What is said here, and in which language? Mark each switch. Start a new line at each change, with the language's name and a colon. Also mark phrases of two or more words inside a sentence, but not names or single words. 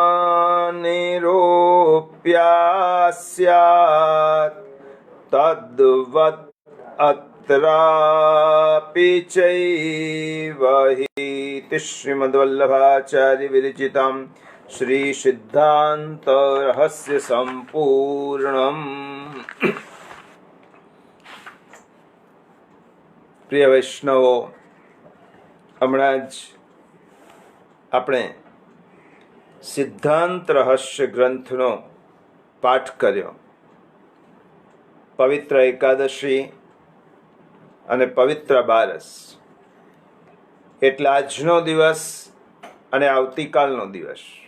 Sanskrit: निरूप्या स्यात् तद्वत् अत्रापि चैव हि श्रीमद्वल्लभाचार्य विरचितं श्री सिद्धांत रहस्य संपूर्णम्।
Gujarati: પ્રિય વૈષ્ણવો, હમણાં જ આપણે સિદ્ધાંત રહસ્ય ગ્રંથનો પાઠ કર્યો. પવિત્ર એકાદશી અને પવિત્ર બારસ એટલે આજનો દિવસ અને આવતીકાલનો દિવસ.